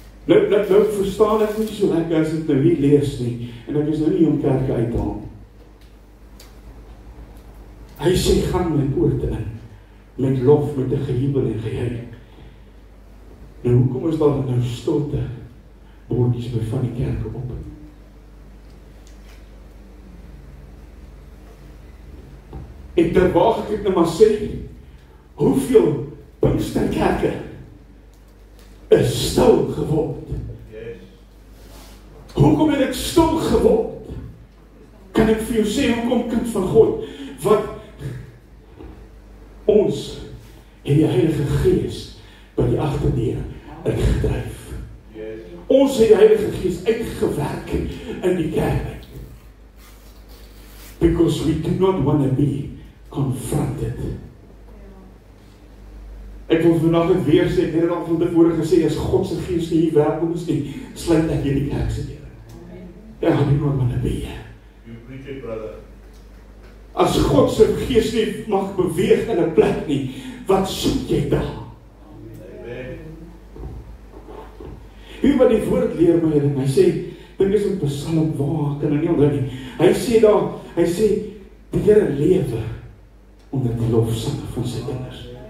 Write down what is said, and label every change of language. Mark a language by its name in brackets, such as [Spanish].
[Afrikaans] Nou verstaan ek nie so lekker as ek nou hier lees nie, en ek is nou nie om kerke uit te haal. Hy sê, gaan my poorte in, met lof, met 'n gejubel en gejuig. Nou, hoekom is daar nou stilte bordjies by van die kerke op? En terwyl ek nou maar sê, hoeveel Pinksterkerke is stil geword? Yes. Hoekom het ek stil geword? Kan ek vir jou sê, hoekom, kind van God? Wat ons en die Heilige Gees by die agterdeur uitgedryf. Yes. Ons het die Heilige Gees uitgewerk in die kerk. [English] Because we do not want to be confronted. [Afrikaans] Ek wil vandag het weer sê, ek het al van tevore gesê, as God se Gees nie hier welkom is nie, sluit ek hierdie kerk se deur. [English] Ja, I do not want to be here. You preach it, brother. [Afrikaans] As God se Gees nie mag beweeg in 'n plek nie, wat soek jy daar? Amen. Wie wat die woord leer my, en hy sê, dink is in Psalm, waar kan ek nie onthou nie. Hy sê daar, hy sê, die Here lewe onder die lofsange van sy kinders.